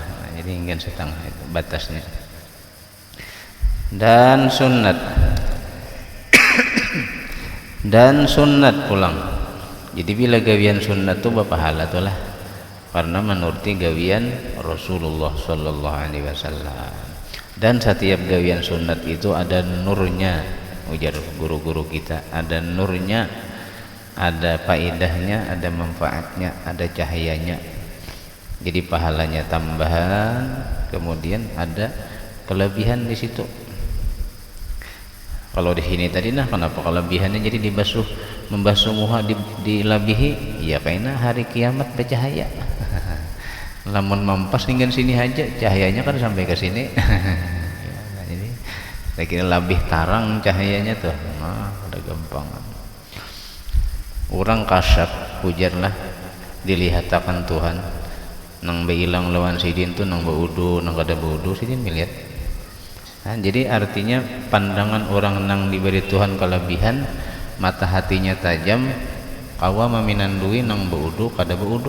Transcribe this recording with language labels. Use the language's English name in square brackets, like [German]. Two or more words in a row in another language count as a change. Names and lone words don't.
[Banjar] Nah, jadi hingga setengah itu batasnya. Dan sunat pulang. Jadi bila gawian sunnah itu berpahala tuh lah, karena menuruti gawian Rasulullah [Arabic] صلى الله عليه وسلم. [Banjar] Dan setiap gawian sunnat itu ada nurnya, ujar guru-guru kita, ada nurnya, ada faedahnya, ada manfaatnya, ada cahayanya. Jadi pahalanya tambahan, kemudian ada kelebihan di situ. Kalau di sini tadi nah kenapa kelebihannya jadi membasuh muha dilabihi ya karena hari kiamat bercahaya. Lamun mampas tinggal sini aja cahayanya kan sampai ke sini. Ya, jadi saya kira lebih tarang cahayanya tuh. Nah, udah gampang. Orang kasyaf ujarlah dilihatkan Tuhan nang beilang lawan sidin tuh nang baudu nang kada baudu sidin melihat. Nah, jadi artinya pandangan orang nang diberi Tuhan kelebihan, mata hatinya tajam, kawa meminandui nang baudu kada baudu.